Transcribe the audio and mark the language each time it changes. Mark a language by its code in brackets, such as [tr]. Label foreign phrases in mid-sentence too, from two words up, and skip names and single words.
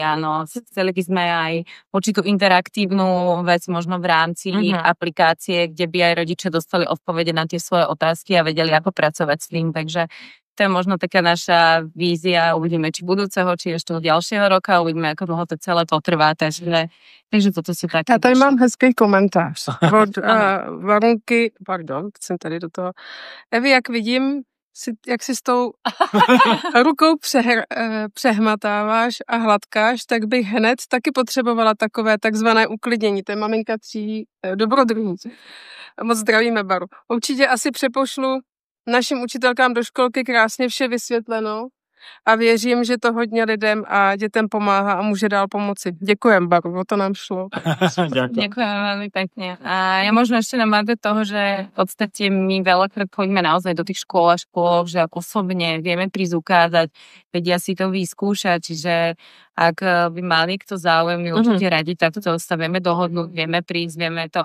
[sk] Áno, chceli by sme aj určitú interaktívnu vec možno v rámci aplikácie, kde by aj rodičia dostali odpovede na tie svoje otázky a vedeli, ako pracovať s tým. Takže to je možno taká naša vízia, uvidíme, či budúceho, či ešte ďalšieho roka, uvidíme, ako dlho to celé potrvá, takže toto sú také... [cs] Já tady mám hezký komentář od Varunky, jsem tady do toho. Evi, jak vidím, jak si s tou rukou přehmatáváš a hladkáš, tak bych hned taky potřebovala takové takzvané uklidnění. To je maminka 3 dobrodruhů. Moc zdravíme, Baru. Určitě asi přepošlu našim učitelkám do školky krásně vše vysvětleno a věřím, že to hodně lidem a dětem pomáhá a může dál pomoci. Děkujem, Baru, o to nám šlo. [sk] Ďakujem veľmi pekne. A ja možno ešte na margo toho, že v podstate my veľakrát chodíme naozaj do tých škôl a škôl, že ako osobne vieme prísť ukázať, vedia si to vyskúšať, čiže ak by mali kto záujem, my určite radi takto sa vieme dohodnúť, vieme prísť, vieme to.